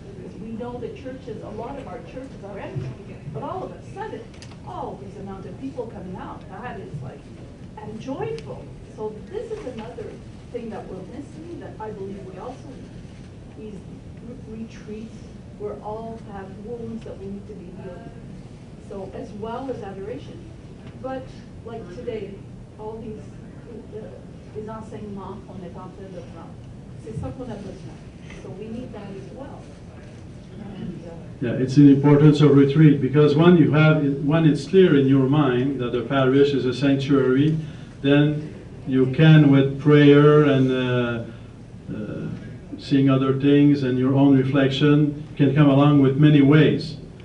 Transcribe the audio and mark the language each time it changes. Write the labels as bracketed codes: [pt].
[en] Because we know the churches, a lot of our churches are empty, but all of a sudden, oh, there's an amount of people coming out. That is like, and joyful. So this is another thing that we're missing, that I believe we also need. These retreats where all have wounds that we need to be healed. So as well as adoration. But like today, all these, [fr] les enseignements qu'on est en train de prendre, c'est ça qu'on a besoin. [en] So we need that as well. And, yeah, it's the importance of retreat, because when it's clear in your mind that the parish is a sanctuary, then you can, with prayer and seeing other things and your own reflection, can come along with many ways.